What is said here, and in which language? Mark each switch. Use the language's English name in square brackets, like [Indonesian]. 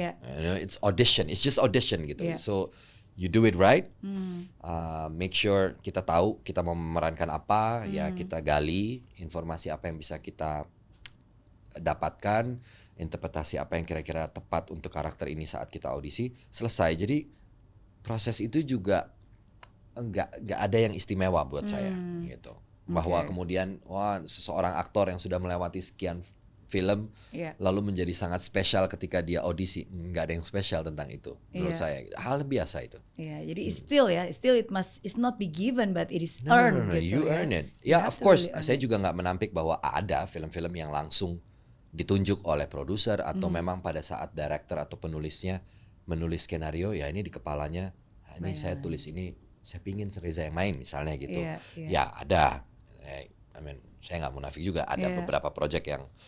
[English] You know, it's audition, it's just audition gitu. So you do it right, make sure [Indonesian] kita tahu kita mau memerankan apa, ya kita gali informasi apa yang bisa kita dapatkan, interpretasi apa yang kira-kira tepat untuk karakter ini saat kita audisi, selesai. Jadi proses itu juga nggak ada yang istimewa buat saya gitu. Bahwa kemudian seseorang aktor yang sudah melewati sekian film lalu menjadi sangat spesial ketika dia audisi, nggak ada yang spesial tentang itu menurut saya. Hal biasa itu. Jadi [English] still it not be given but it is earned. No, [Indonesian] gitu, [English] you earn it. Of course. [Indonesian] Saya juga nggak menampik bahwa ada film-film yang langsung ditunjuk oleh produser atau memang pada saat director atau penulisnya menulis skenario, ya ini di kepalanya, ini saya tulis ini, saya pingin Reza yang main misalnya gitu. Ya ada. [English] I mean, [Indonesian] saya nggak munafik juga, ada beberapa project yang